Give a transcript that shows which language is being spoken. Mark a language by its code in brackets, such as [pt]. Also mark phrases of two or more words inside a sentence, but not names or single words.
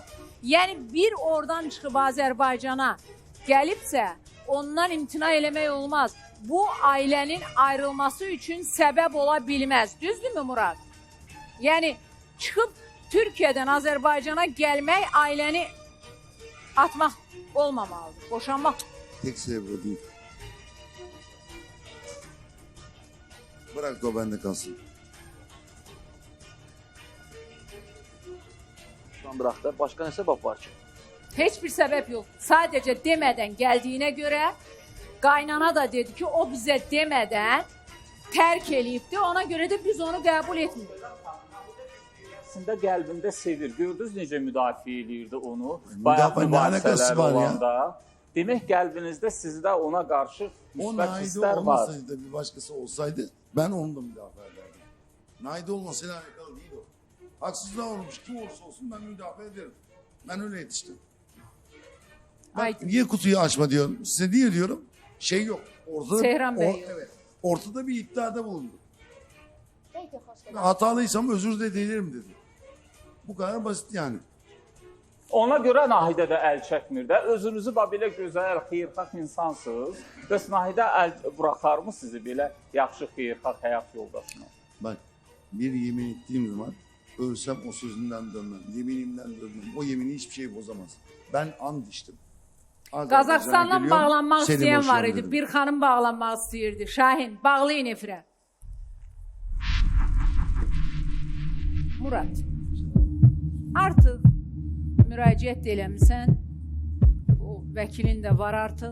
[az] Yəni bir oradan çıxıb Azərbaycana gəlibsə, ondan imtina eləmək olmaz. Bu ailənin ayrılması üçün səbəb ola bilməz. Düzdürmü Murad? Yəni çıxıb Türkiyədən Azərbaycana gəlmək ailəni atmaq olmamalıdır, boşanmaq. [tr] Tek sebep o değil. Bırak da o bende kalsın. [az] Bırax da, başqa nə səbəb var ki? Heç bir səbəb yox. Sadəcə demədən gəldiyinə görə qaynana da dedi ki, o bizə demədən tərk eləyibdi. Ona görə də biz onu qəbul etmirik. Əslində qəlbində sevir. Gördünüz necə müdafiə edirdi onu? [tr] Müdafiə nə alakası var ya? [az] Demək qəlbinizdə sizdə ona qarşı müsbət hisslər var. [tr] O olmasaydı da bir başkası olsaydı ben onu da müdafaa ederdim. Naide olmasıyla alakalı değil o. Haksızlığa olmuş kim olursa olsun ben müdafaa ederim. Ben öyle yetiştim. Bak, niye kutuyu açma diyorum. Size değil diyorum. Şey yok. Ortada, Seyran Bey yok. Evet. Ortada bir iddiada bulundu. Hatalıysam özür de dilerim dedi. Bu kadar basit yani. [az] Ona görə Nahidə də əl çəkmir də. Özünüzü belə gözəl, xeyirxah insansınız. Bəs Nahidə əl buraxarmı sizi belə yaxşı, xeyirxah həyat yoldaşına? [tr] Bak, bir yemin ettiğim zaman ölsem o sözümden dönmem. Yeminimden dönmem. O yemini hiçbir şey bozamaz. Ben and içtim. [az] Qazaxıstanla bağlanmaq istəyən var idi. Bir xanım bağlanmaq istəyirdi. Şahin, bağlayın efirə. Murad, artıq müraciət eləmisən. O vəkilin də var artıq.